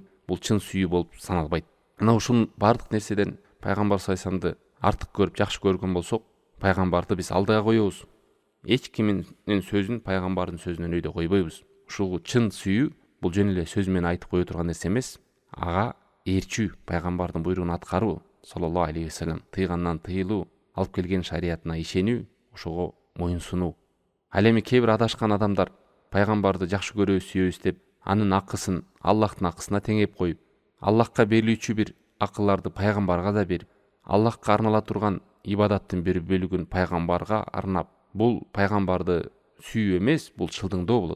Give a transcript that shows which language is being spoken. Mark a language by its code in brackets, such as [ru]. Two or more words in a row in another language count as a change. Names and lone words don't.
[ky] Бул чын сүйүү болуп саналбайт. Мына ушул бардык нерседен пайгамбар [ar] صلى الله عليه وسلم [ky] артык көрүп жакшы көргөн болсок, пайгамбарды биз алдыга коебуз. Эч кимдин сөзүн пайгамбардын сөзүнөн өйдө койбойбуз. Ушул чын сүйүү бул жөн эле сөз менен айтып кое турган нерсе эмес. Ага ээрчүү, пайгамбардын буйругун аткаруу, [ar] صلى الله عليه وسلم [ky] тыйгандан тыйылуу, алып келген шариятына ишенүү, ошого моюнсунуу. Ал эми кээ бир адашкан адамдар пайгамбарды жакшы көрөбүз, сүйөбүз деп, анын акысын Аллахтын акысына теңеп коюп, Аллахка берилүүчү бир акыларды пайгамбарга да берип, Аллахка арнала турган ибадаттын бир бөлүгүн пайгамбарга арнап, бул пайгамбарды сүйүү эмес, бул чылдыңдоо болот.